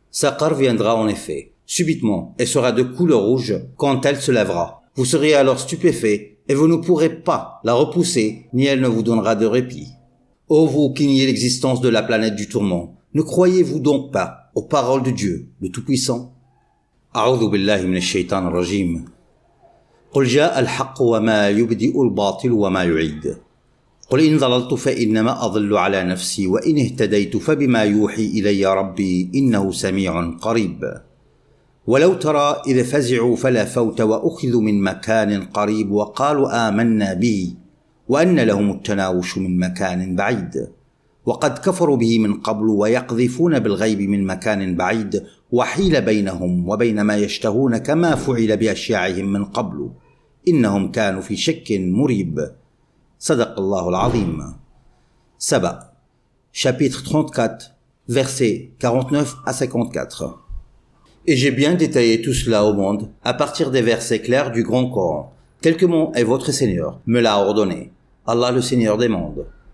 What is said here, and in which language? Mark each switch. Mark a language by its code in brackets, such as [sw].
[fr] Saqar viendra en effet, subitement, et sera de couleur rouge quand elle se lèvera. Vous serez alors stupéfait et vous ne pourrez pas la repousser ni elle ne vous donnera de répit. Ô vous qui niez l'existence de la planète du tourment, ne croyez-vous donc pas aux paroles de Dieu, le Tout-Puissant. [ar] A'udhu billahi minash shaitan rajim. قل جاء الحق وما يبدئ الباطل وما يعيد قل إن ضللت فإنما أضل على نفسي وإن اهتديت فبما يوحي إلي ربي إنه سميع قريب ولو ترى إذ فزعوا فلا فوت وأخذوا من مكان قريب وقالوا آمنا به وأن لهم التناوش من مكان بعيد وقد كفروا به من قبل ويقذفون بالغيب من مكان بعيد وحيل بينهم وبين ما يشتهون كما فعل بأشياعهم من قبل إنهم كانوا في شك مريب صدق الله العظيم. [fr] Saba, chapitre 34, versets 49 à 54. Et j'ai bien détaillé tout cela au monde à partir des versets clairs du Grand Coran, tel que mon et votre Seigneur me l'a ordonné, Allah le Seigneur des mondes.